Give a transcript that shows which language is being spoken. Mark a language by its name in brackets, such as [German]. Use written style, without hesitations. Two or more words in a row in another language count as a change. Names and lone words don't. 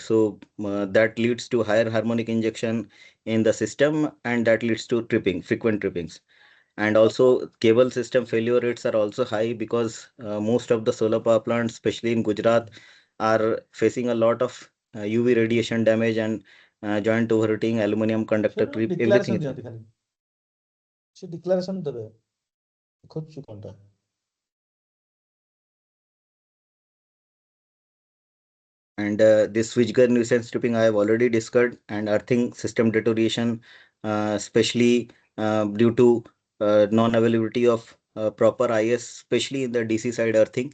[English] So that leads to higher harmonic injection in the system, and that leads to tripping, frequent trippings. And also cable system failure rates are also high, because most of the solar power plants, especially in Gujarat, are facing a lot of UV radiation damage and joint overheating, aluminum conductor creep, everything ଡିକ୍ଲାରେସନ is [Odia] ଦିଅନ୍ତି ଖାଲି ସେ ଡିକ୍ଲାରେସନ ଦେବେ ଖୋଜୁଛୁ କଣଟା [English] And this switchgear nuisance stripping I have already discussed, and earthing system deterioration, especially due to non-availability of proper IS, especially in the DC side earthing.